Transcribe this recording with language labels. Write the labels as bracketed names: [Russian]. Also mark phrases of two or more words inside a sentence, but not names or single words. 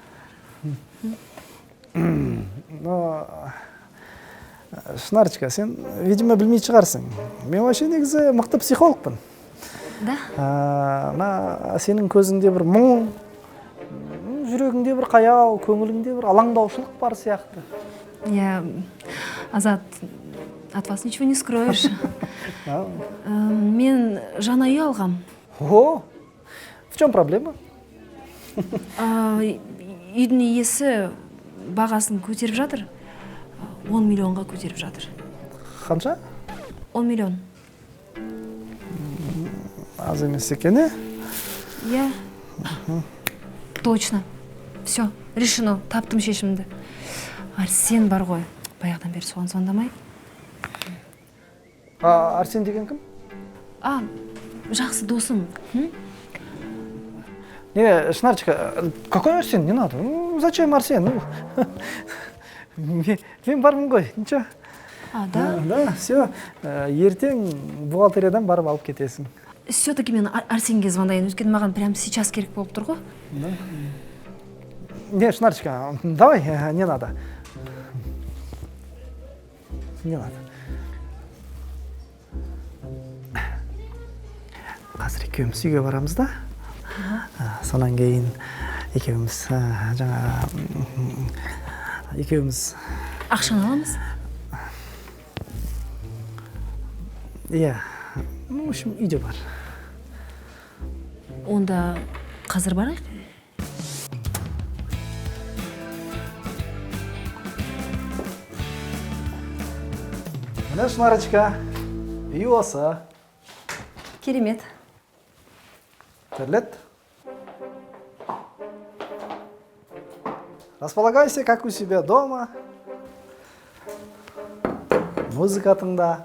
[Kazakh] Шынарчика, сен, видимо, білмей шығарсың. Мен вообще негізі мықты психологпын. [Russian] Да? [Kazakh] Сенің көзіңде бір мұң, жүрегіңде бір қаяу, көңіліңде бір алаңдаушылық бар сияқты. [Russian] Я, Азат, от вас ничего не скроешь. [Kazakh] Мен жаңа үй алғам. [Russian] О, в чем проблема? [Kazakh] Үйдің иесі бағасын көтеріп жатыр. 10 миллионға көтеріп жатыр. Қанша? 10 миллион. Аз емес екен, е? [Russian] Я. Точно. Все, решено. [Kazakh] Таптым шешімді. Арсен бар ғой. Баяғыдан бері соған звондамай. Арсен деген кім? Жақсы досым. [Russian] Не, Шынарчика, какой Арсен? Не надо. [Kazakh] Зачем Арсен? Мен бармын ғой, [Russian] ничего. Да? Да, все. [Kazakh] Ертең бухгалтериядан барып алып кетесің. Все-таки мен Арсенге звондайын. Өйткені маған [Russian] прям сейчас [Kazakh] керек болып тұр ғой. [Russian] Не, Шынарчика, давай, не надо. Не надо. [Kyrgyz] азыр экөөбүз үйгө барабыз да. Сонан кийин экөөбүз жаңа экөөбүз Акчаны аламыз. [Kazakh] иә, [Russian] в общем, [Kyrgyz] үйдө бар. [Kazakh] Онда қазір барайық. Міне Шынарочка, үй осы. Керемет. Терлет. [Russian] Располагайся, как у себя дома. [Kazakh] Музыка тыңда.